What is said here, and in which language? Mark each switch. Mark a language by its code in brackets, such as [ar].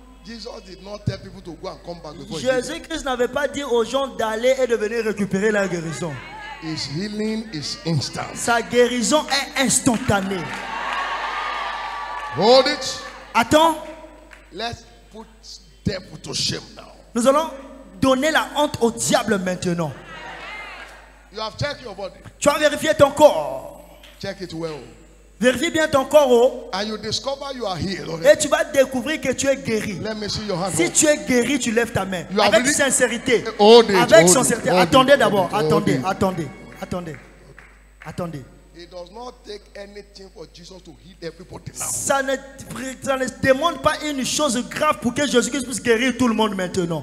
[en] Jesus did not tell people to go and come back before he [fr] Jésus-Christ n'avait pas dit aux gens d'aller et de venir récupérer la guérison. [en] His healing is instant. [fr] Sa guérison est instantanée. [en] Hold it. [fr] Attends. [en] Let's put devil to shame now. [fr] Nous allons donner la honte au diable maintenant. [en] You have checked your body. [fr] Tu as vérifié ton corps. [en] Check it well. [fr] Vérifie bien ton corps. Oh. [en] And you discover you are healed already. [fr] Et tu vas découvrir que tu es guéri. [en] Let me see your hand. [fr] Si tu es guerri, tu lèves ta main. [en] You have [fr] Avec [en] really- [fr] sincérité. [en] Hold it, [fr] Avec [en] hold [fr] sincérité. [en] it, hold [fr] Attendez [en] it, [fr] d'abord. [en] hold it, [fr] Attendez. [en] hold it. [fr] Attendez. Attendez. Attendez. [en] It does not take anything for Jesus to heal everybody now. [fr] Ça ne demande pas une chose grave pour que Jésus-Christ puisse guérir tout le monde maintenant.